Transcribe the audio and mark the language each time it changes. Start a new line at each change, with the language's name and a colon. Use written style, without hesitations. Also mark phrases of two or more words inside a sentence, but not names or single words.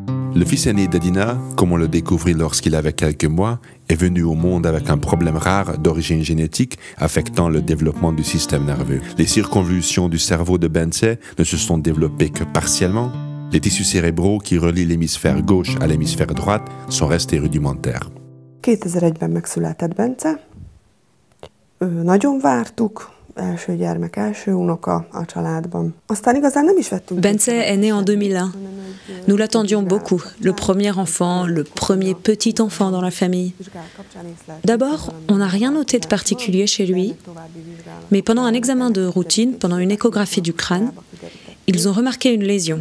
French: Le fils aîné d'Edina, comme on le découvrit lorsqu'il avait quelques mois, est venu au monde avec un problème rare d'origine génétique affectant le développement du système nerveux. Les circonvolutions du cerveau de Bence ne se sont développées que partiellement. Les tissus cérébraux qui relient l'hémisphère gauche à l'hémisphère droite sont restés rudimentaires.
Hungarian: 2001-ben megszületett Bence. Nagyon vártuk. Első gyermek, első unoka a családban. Aztán igazán nem is vettünk.
French: Bence est né en 2001. Nous l'attendions beaucoup, le premier enfant, le premier petit enfant dans la famille. D'abord, on n'a rien noté de particulier chez lui, mais pendant un examen de routine, pendant une échographie du crâne, ils ont remarqué une lésion.